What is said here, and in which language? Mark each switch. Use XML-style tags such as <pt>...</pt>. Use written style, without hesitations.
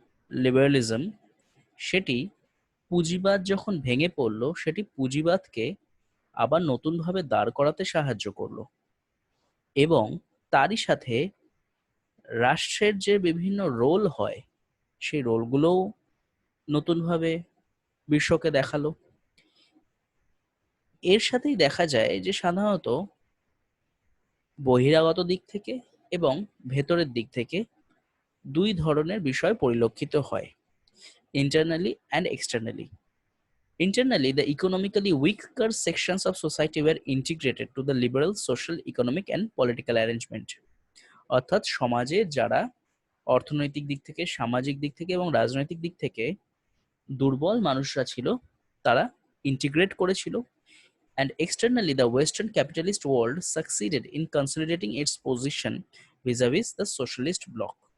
<bn>Liberalism সেটি পুঁজিবাদ যখন ভেঙে পড়ল সেটি পুঁজিবাদকে আবার নতুনভাবে দাঁড় করাতে সাহায্য করলো এবং তারই সাথে রাষ্ট্রের যে বিভিন্ন রোল হয় সেই রোলগুলোও নতুনভাবে বিশ্বকে দেখালো। এর সাথেই দেখা যায় যে সাধারণত বহিরাগত দিক থেকে এবং ভেতরের দিক থেকে দুই ধরনের বিষয় পরিলক্ষিত হয়,</bn> <en>internally and externally. Internally, the economically weaker sections of society were integrated to the liberal social, economic and political arrangement.</en> <bn>অর্থাৎ সমাজে যারা অর্থনৈতিক দিক থেকে, সামাজিক দিক থেকে এবং রাজনৈতিক দিক থেকে দুর্বল মানুষরা ছিল তারা ইন্টিগ্রেট করেছিল।</bn> <en>And externally, the Western capitalist world succeeded in consolidating its position vis-a-vis the socialist bloc.</en>